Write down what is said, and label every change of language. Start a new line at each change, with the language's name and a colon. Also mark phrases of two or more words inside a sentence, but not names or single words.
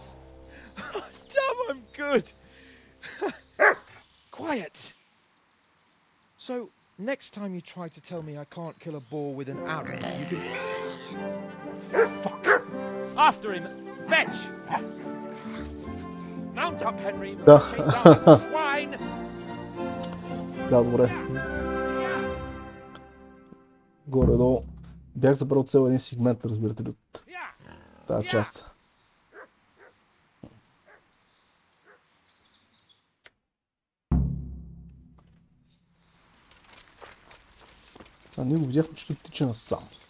English: Damn, I'm good. Quiet. So, next time you try to tell me I can't kill a boar with an arrow, you can... Fuck! After him! Fetch! Mount up, Henry! Chase down that swine!
Bulgarian: Да, добре. Горе-долу. Бях забрал цел един сегмент, разбирате ли, от тази част. Сега ние го видяхме, че тут тича насам.